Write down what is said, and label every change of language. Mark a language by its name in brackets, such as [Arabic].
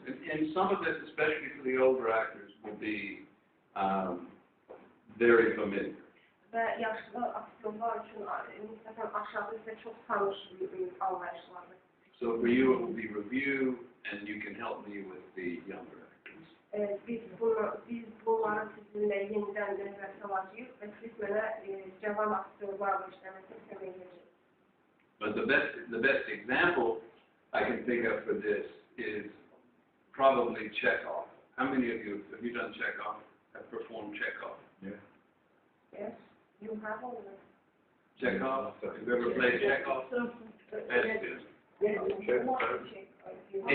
[English] And some of this, especially for the older actors, will be very familiar. [Azerbaijani] Və yaşlı aktyorlar üçün nisbətən aşağı isə çox tanış anlayışlardır. [English] So for you, it will be review, and you can help me with the younger actors. [Azerbaijani] Biz bunları sizinlə yenidən nəzərə alacağıq və siz mənə cavan aktyorlarla işləməsini kömək edəcək. [English] But the best example I can think of for this is probably Chekhov. How many of you have done Chekhov? Have performed Chekhov? Yeah. Yes, you have all of them. Chekhov? Have you ever played Chekhov? That's good.